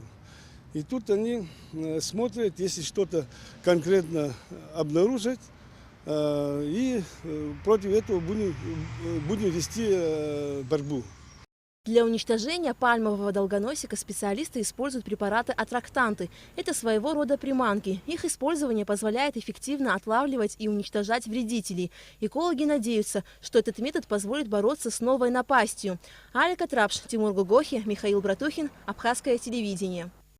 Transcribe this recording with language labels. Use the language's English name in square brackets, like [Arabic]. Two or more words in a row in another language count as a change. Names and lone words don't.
[Russian] И тут они смотрят, если что-то конкретно обнаружат, и против этого будем вести борьбу. Для уничтожения пальмового долгоносика специалисты используют препараты-аттрактанты. Это своего рода приманки. Их использование позволяет эффективно отлавливать и уничтожать вредителей. Экологи надеются, что этот метод позволит бороться с новой напастью. Алика Трапш, Тимур Гугохи, Михаил Братухин, Абхазское телевидение.